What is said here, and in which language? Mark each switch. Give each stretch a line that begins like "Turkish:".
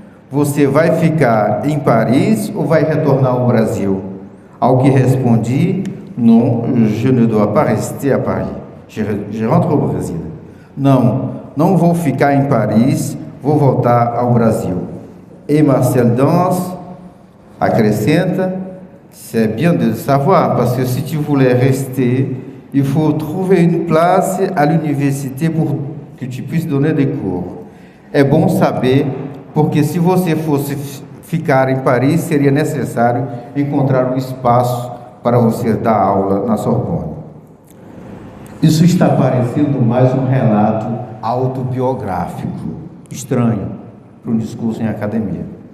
Portuguese: Você vai ficar em Paris ou vai retornar ao Brasil? Ao que respondi:
French: non, je ne dois pas rester à Paris. Je rentre au Brasil.
Portuguese: Não vou ficar em Paris, vou voltar ao Brasil. E Marcel Dans acrescenta:
French: c'est bien de le savoir, parce que si tu voulais rester, il faut trouver une place à l'université pour que tu puisses donner des cours.
Portuguese: É bom saber, porque se você fosse ficar em Paris, seria necessário encontrar um espaço para você dar aula na Sorbonne. Isso está parecendo mais um relato autobiográfico, estranho para um discurso em academia.